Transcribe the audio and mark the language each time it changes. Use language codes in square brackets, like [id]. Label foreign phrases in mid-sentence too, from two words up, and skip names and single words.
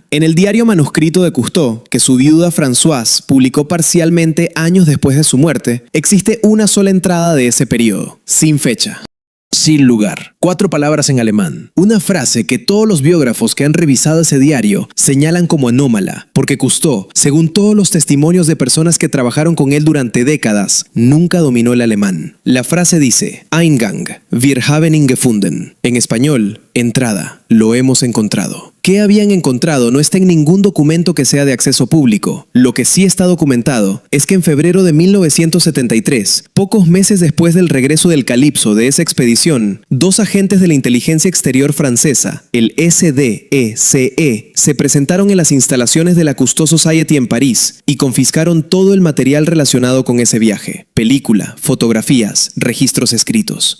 [es] En el diario manuscrito de Cousteau, que su viuda Françoise publicó parcialmente años después de su muerte, existe una sola entrada de ese periodo, sin fecha. Sin lugar. 4 palabras en alemán. Una frase que todos los biógrafos que han revisado ese diario señalan como anómala, porque Cousteau, según todos los testimonios de personas que trabajaron con él durante décadas, nunca dominó el alemán. La frase dice: [de] Eingang, wir haben ihn gefunden. [es] En español, entrada, lo hemos encontrado. ¿Qué habían encontrado? No está en ningún documento que sea de acceso público. Lo que sí está documentado es que en febrero de 1973, pocos meses después del regreso del Calypso de esa expedición, 2 agentes de la inteligencia exterior francesa, el SDECE, se presentaron en las instalaciones de la Cousteau Society en París y confiscaron todo el material relacionado con ese viaje: película, fotografías, registros escritos.